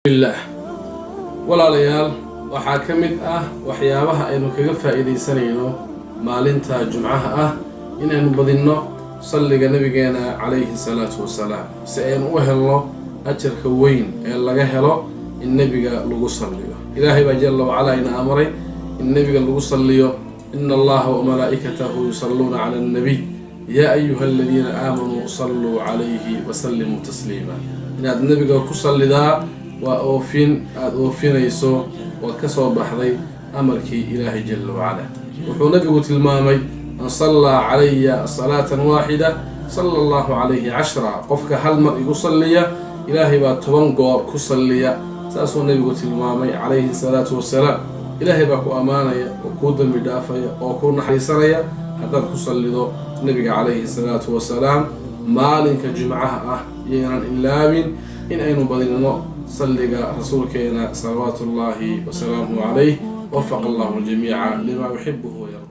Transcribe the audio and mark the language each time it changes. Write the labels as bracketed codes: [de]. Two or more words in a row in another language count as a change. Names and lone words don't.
[so] billah walaalayaal waxaa ka mid ah waxyaabaha aynu kaga faa'iideysanayno maalinta jumcaha ah inaynu badinno salliga nabigeena [ar] عليه الصلاة والسلام [so] si aynu u helno ajarka weyn ee laga helo in nabiga lagu salliyo. ilaahay baa [ar] جل وعلا [so] ina amray in nabiga lagu salliyo [ar] إن الله وملائكته يصلون على النبي يا أيها الذين آمنوا صلوا عليه وسلموا تسليما. [so] inaad nabiga ku sallidaa waa oofin aad oofinayso oo ka soo baxday amarkii ilaahay [ar] جل وعلا. [so] wuxuu nabigu tilmaamay [ar] من صلى علي صلاة واحدة صلى الله عليه [so] 10. qofka hal mar igu salliya ilaahay baa 10 goor ku salliya. saasuu nabigu tilmaamay [ar] عليه الصلاة والسلام. [so] ilaahay baa ku ammaanaya oo kuu dambi dhaafaya oo kuu naxariisanaya haddaad ku sallido nabiga [ar] عليه الصلاة والسلام. [so] maalinka jumcaha ah yeenan ilaabin in aynu badinno salliga rasuulkeena [ar] صلوات الله وسلامه عليه. وفق الله الجميع لما يحبه ويرضى.